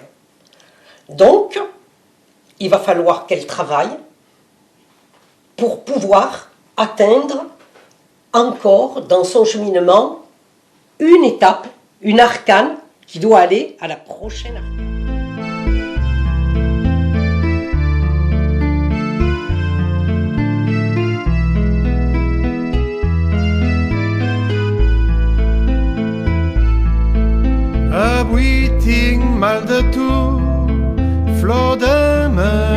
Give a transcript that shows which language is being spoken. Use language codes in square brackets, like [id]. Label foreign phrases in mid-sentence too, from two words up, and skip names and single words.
[fr] Donc, il va falloir qu'elle travaille pour pouvoir atteindre encore dans son cheminement une étape, une arcane qui doit aller à la prochaine arcane. [ca] Avui tinc mal de tu, flor de ma